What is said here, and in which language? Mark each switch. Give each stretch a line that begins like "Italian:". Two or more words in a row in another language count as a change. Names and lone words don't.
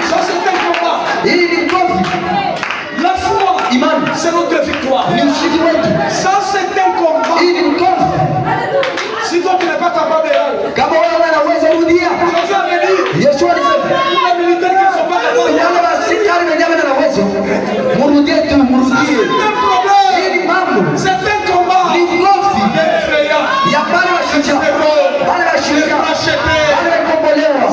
French: Ça c'est un combat. La foi, c'est notre victoire. Ça c'est un combat. Si toi tu n'es pas capable de
Swahili: Yeshua alisema
French: les militaires qui ne sont pas capables de
Swahili: wale wasikari wenyewe wana uwezo, murudie tu, murudie. Hii ni mambo,
French: c'est un combat.
Swahili: ni ngozi ya wale washujaa, wale washujaa, wale wakombolewa.